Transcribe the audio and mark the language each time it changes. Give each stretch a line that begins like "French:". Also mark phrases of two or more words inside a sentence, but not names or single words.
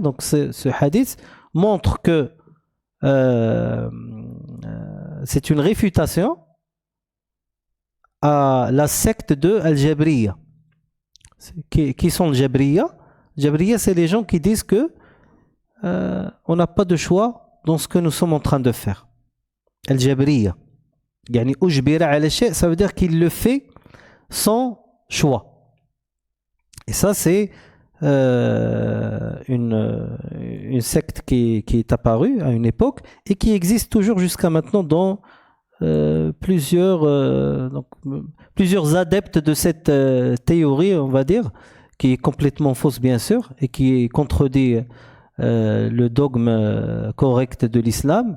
French: Donc ce hadith montre que c'est une réfutation à la secte de Al-Jabriya. Qui sont les Jabriya? Jabriya, c'est les gens qui disent que on n'a pas de choix dans ce que nous sommes en train de faire.
Arabic: الجبرية. يعني أجبر على شيء,
French: ça veut dire qu'il le fait sans choix. Et ça, c'est une secte qui est apparue à une époque et qui existe toujours jusqu'à maintenant dans plusieurs adeptes de cette théorie, on va dire, qui est complètement fausse bien sûr et qui contredit le dogme correct de l'islam.